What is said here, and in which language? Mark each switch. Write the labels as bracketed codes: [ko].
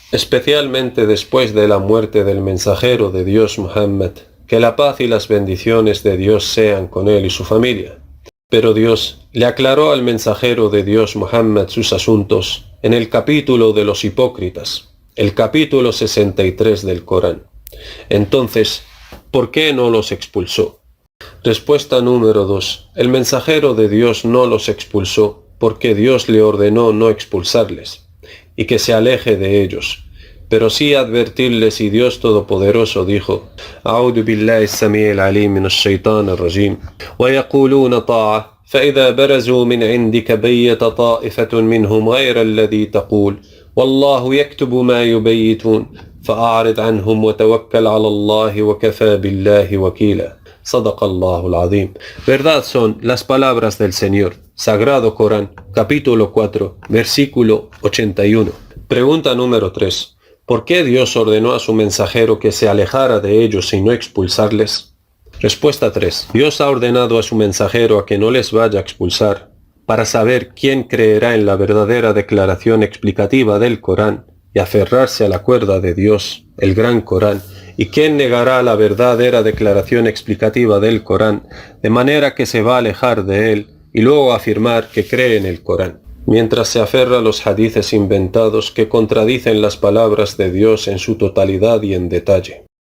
[es] Especialmente después de la muerte del mensajero de Dios Muhammad, que la paz y las bendiciones de Dios sean con él y su familia. Pero Dios le aclaró al mensajero de Dios Muhammad sus asuntos en el capítulo de los hipócritas, el capítulo 63 del Corán. Entonces, ¿por qué no los expulsó? Respuesta número 2. El mensajero de Dios no los expulsó porque Dios le ordenó no expulsarles y que se aleje de ellos, pero sí advertirles, y Dios Todopoderoso dijo: [ar] أعوذ بالله السميع العليم من الشيطان الرجيم ويقولون طاعة فإذا برزوا من عندك بيت طائفة منهم غير الذي تقول والله يكتب ما يبيتون فأعرض عنهم وتوكل على الله وكفى بالله وكيلا صدق الله العظيم. [es] Verdad son las palabras del Señor, Sagrado Corán, capítulo 4, versículo 81. Pregunta número 3. ¿Por qué Dios ordenó a su mensajero que se alejara de ellos y no expulsarles? Respuesta 3. Dios ha ordenado a su mensajero a que no les vaya a expulsar, para saber quién creerá en la verdadera declaración explicativa del Corán y aferrarse a la cuerda de Dios, el Gran Corán, y quién negará la verdadera declaración explicativa del Corán, de manera que se va a alejar de él y luego afirmar que cree en el Corán, mientras se aferra a los hadices inventados que contradicen las palabras de Dios en su totalidad y en detalle.